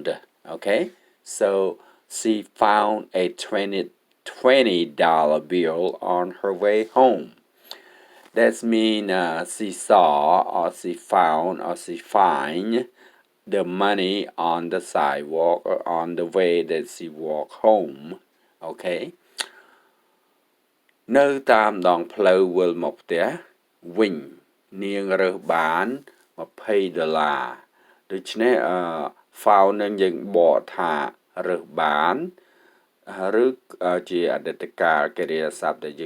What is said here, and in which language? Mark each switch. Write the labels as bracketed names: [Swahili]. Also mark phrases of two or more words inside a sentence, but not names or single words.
[English] Okay, so she found a $20 bill on her way home. That means she saw or she found or she find the money on the sidewalk or on the way that she walk home. [Khmer] Okay. នៅតាមដងផ្លូវវិលមកផ្ទះវិញនាងរើសបាន$20ដូច្នេះfound នឹងយើងបកថារើសបានឬជាអតីតកាលកិរិយាសព្ទដែលយើង